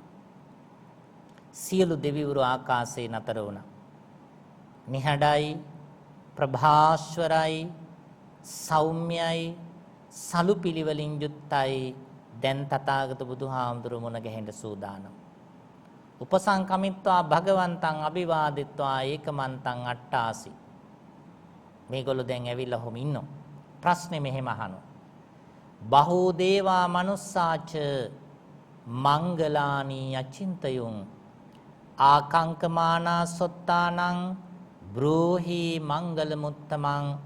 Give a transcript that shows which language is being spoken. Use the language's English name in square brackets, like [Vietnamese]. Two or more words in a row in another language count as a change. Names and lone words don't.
[Sinhala] සියලු දෙවිවරු ආකාශයේ නතර වුණා. නිහඬයි, ප්‍රභාස්වරයි, සෞම්‍යයි, සලු පිළිවෙලින් යුක්තයි දැන් තථාගත බුදුහාමුදුරුවෝ මුණ ගැහෙන්න සූදානම්. [Pali] උපසංකමිත්වා භගවන්තං අභිවාදිත්වා ඒකමන්තං අට්ඨාසි. [Sinhala] මේගොල්ලෝ දැන් ඇවිල්ලා හොම ඉන්නවා. ප්‍රශ්නේ මෙහෙම අහනවා. [Pali] බහූ දේවා මනුස්සාච මංගලානි අචින්තයුං ආකංකමානා සොත්තානං බ්‍රෝහි මංගල මුත්තමං